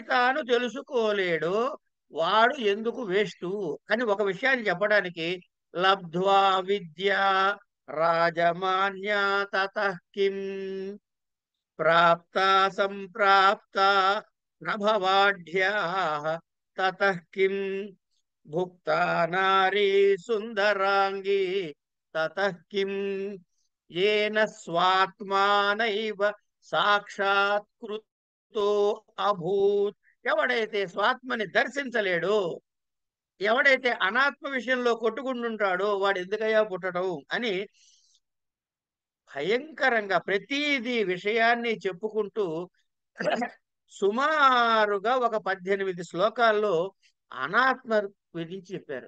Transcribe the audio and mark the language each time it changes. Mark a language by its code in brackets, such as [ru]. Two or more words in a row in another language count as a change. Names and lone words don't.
[te] తాను తెలుసుకోలేడో వాడు ఎందుకు వేస్టు అని ఒక విషయాన్ని చెప్పడానికి, [sa] లబ్ధ్వా విద్య రాజమాన్య తతః కిం ప్రాప్త సంప్రాప్త నభవాఢ్యాః తతః కిం భుక్తా నారీ సుందరాంగి తతః కిం येन स्वात्मानैव साक्षात्कृतो अभूत् [te] ఎవడైతే స్వాత్మని దర్శించలేడో, ఎవడైతే అనాత్మ విషయంలో కొట్టుకుంటుంటాడో వాడు ఎందుకయ్యా పుట్టడం అని భయంకరంగా ప్రతిదీ విషయాన్ని చెప్పుకుంటూ సుమారుగా ఒక 18 శ్లోకాల్లో అనాత్మ గురించి చెప్పారు.